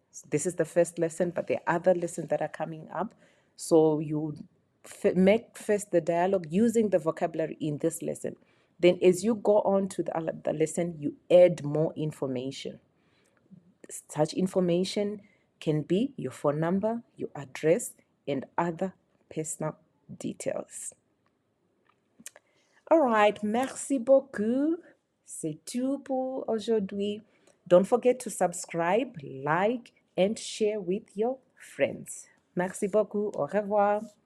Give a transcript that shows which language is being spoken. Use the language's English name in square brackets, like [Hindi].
[English] This is the first lesson, but there are other lessons that are coming up. So you make first the dialogue using the vocabulary in this lesson. Then as you go on to the lesson, you add more information. Such information can be your phone number, your address, and other personal details. [French] All right, merci beaucoup. C'est tout pour aujourd'hui. [English] Don't forget to subscribe, like, and share with your friends. [French] Merci beaucoup. Au revoir.